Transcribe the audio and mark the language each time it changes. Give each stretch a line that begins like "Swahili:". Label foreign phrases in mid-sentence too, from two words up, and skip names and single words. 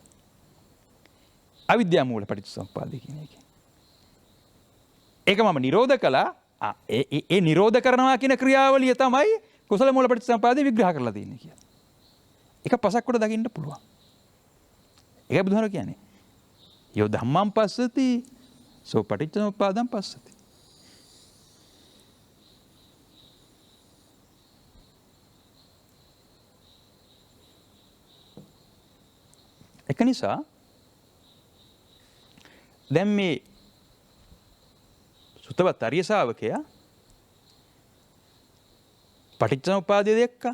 Sinhala: අවිද්‍යා මූල පටිච්චසමුප්පාදේ කියන එක. ඒක මම නිරෝධ කළා. ඒ නිරෝධ කරනවා කියන ක්‍රියාවලිය තමයි කුසල මූල පටිච්චසමුප්පාදේ විග්‍රහ කරලා තියෙන්නේ කියලා. ඒක පසක් කොට දකින්න පුළුවන්. ඒකයි බුදුහාම කියන්නේ.
Pali: යෝ ධම්මං පස්සති සෝ පටිච්චසමුප්පාදං පස්සති.
Sinhala: ඒක නිසා දැන් මේ සුතවත් ආර්ය ශාවකයා පටිච්චසමුප්පාදය දැක්කා.